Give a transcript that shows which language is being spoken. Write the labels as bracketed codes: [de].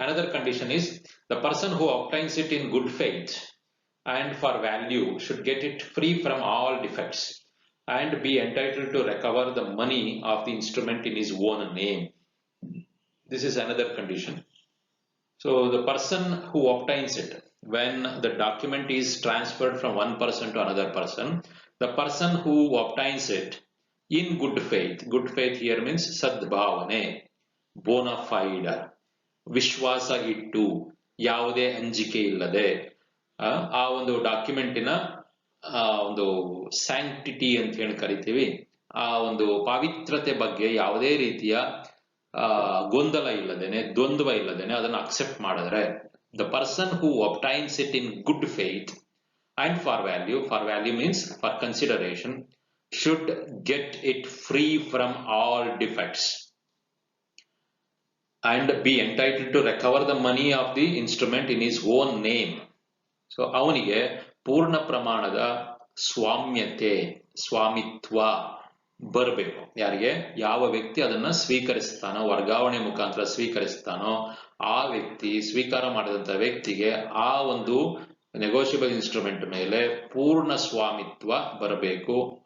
[en] Another condition is the person who obtains it in good faith and for value should get it free from all defects and be entitled to recover the money of the instrument in his own name. This is another condition. So the person who obtains it, when the document is transferred from one person to another person, the person who obtains it in good faith here means sadbhavane, bona fide, [kn] ವಿಶ್ವಾಸ ಇಟ್ಟು, ಯಾವುದೇ ಅಂಜಿಕೆ ಇಲ್ಲದೆ ಆ ಒಂದು ಡಾಕ್ಯುಮೆಂಟಿನ ಒಂದು sanctity ಅಂತ ಹೇಳಿ ಕರಿತೀವಿ, ಆ ಒಂದು ಪಾವಿತ್ರತೆ ಬಗ್ಗೆ ಯಾವುದೇ ರೀತಿಯ ಗೊಂದಲ ಇಲ್ಲದೇನೆ, ದ್ವಂದ್ವ ಇಲ್ಲದೇನೆ ಅದನ್ನು ಅಕ್ಸೆಪ್ಟ್ ಮಾಡಿದ್ರೆ, [en] The person who obtains it in good faith and for value means for consideration, should get it free from all defects. and be entitled to recover the money of the instrument in his own name. [kn] So ಅವನಿಗೆ ಪೂರ್ಣ ಪ್ರಮಾಣದ ಸ್ವಾಮ್ಯತೆ, ಸ್ವಾಮಿತ್ವ ಬರಬೇಕು. ಯಾರಿಗೆ? ಯಾವ ವ್ಯಕ್ತಿ ಅದನ್ನ ಸ್ವೀಕರಿಸ್ತಾನೋ, ವರ್ಗಾವಣೆ ಮುಖಾಂತರ ಸ್ವೀಕರಿಸ್ತಾನೋ, ಆ ವ್ಯಕ್ತಿ, ಸ್ವೀಕಾರ ಮಾಡಿದಂತ ವ್ಯಕ್ತಿಗೆ ಆ ಒಂದು ನೆಗೋಷಿಯಬಲ್ ಇನ್ಸ್ಟ್ರೂಮೆಂಟ್ ಮೇಲೆ ಪೂರ್ಣ ಸ್ವಾಮಿತ್ವ ಬರಬೇಕು.